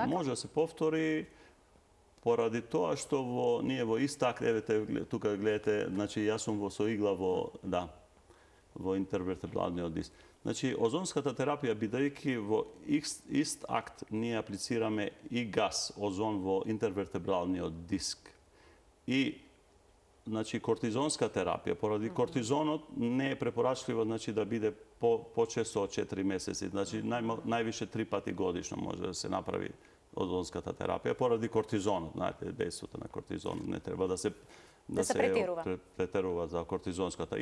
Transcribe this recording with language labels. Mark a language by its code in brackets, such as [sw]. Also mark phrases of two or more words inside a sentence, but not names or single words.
[mk] Да, може да се повтори поради тоа што ние во истак, тука гледате, значи јас сум со игла во интервертебралниот диск. Значи, озонската терапија, бидејќи во ист акт ние аплицираме и газ, озон во интервертебралниот диск и значи, кортизонска терапија, pоради кортизонот не е препорачливо, значи, да биде почесто од 4 месеци. Значи, највише 3 пати годишно може да се направи озонската терапија, поради кортизонот. Знаете, дејството на кортизон не треба да се претерува за кортизонската.